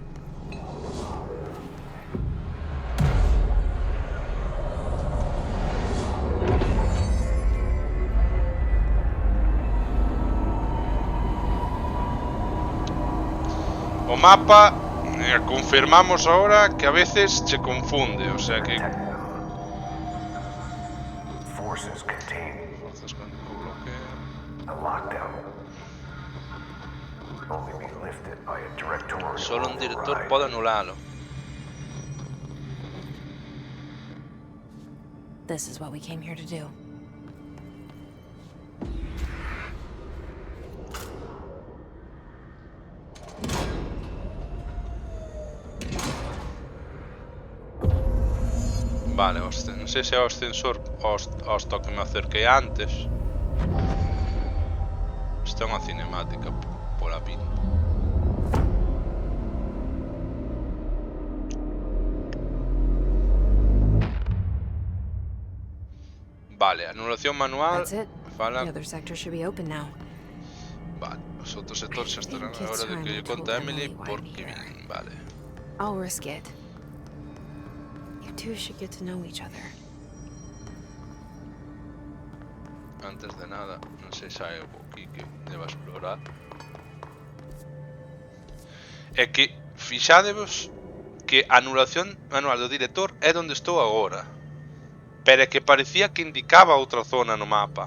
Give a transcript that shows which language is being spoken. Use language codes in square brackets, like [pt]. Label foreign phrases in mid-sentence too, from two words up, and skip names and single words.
[gl] O mapa, confirmamos ahora que a veces se confunde, [es] o sea que... [en] Forces contain [es] Fuerzas con bloqueo. [en] a lockdown. Only be lifted by a directorial [es] Solo un director [en] override. [gl] pode anulalo. [en] This is what we came here to do. [gl] Vale, non sei se é o ascensor hasta que me acerquei antes. Isto é unha cinemática pola pinta. Vale, anulación manual. [en] That's it. [gl] Fala. [en] The other sector should be open now. [gl] Vale, os outros sectores xa estarán [en] Think [gl] a hora [en] it's [gl] de [en] time [gl] que [en] I [gl] lle conte a [en] told Emily Emily why [gl] por [en] I'm [gl] que [en] here. [gl] vin. Vale. [en] I'll risk it. You two should get to know each other. [gl] Antes de nada, non sei se hai algo aquí que deba explorar. É que fixádevos que a anulación manual do director é onde estou agora. Pero é que parecía que indicaba outra zona no mapa.